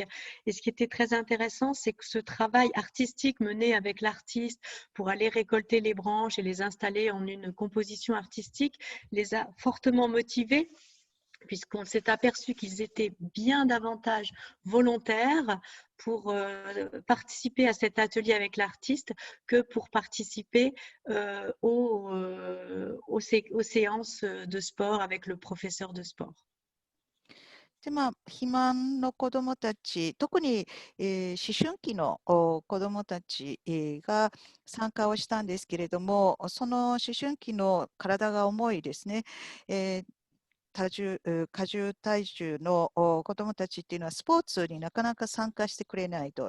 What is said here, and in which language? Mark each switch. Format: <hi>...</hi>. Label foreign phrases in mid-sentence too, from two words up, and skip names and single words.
<fr>Et ce qui était très intéressant, c'est que ce travail artistique mené avec l'artiste pour aller récolter les branches et les installer en une composition artistique les a fortement motivés puisqu'on s'est aperçu qu'ils étaient bien davantage volontaires pour participer à cet atelier avec l'artiste que pour participer aux séances de sport avec le professeur de sport.</fr> <ja>で肥満の子どもたち、特に、思春期の子どもたち、が参加をしたんですけれども、その思春期の体が重いですね、過重体重の子どもたちっていうのはスポーツになかなか参加してくれないと。</ja>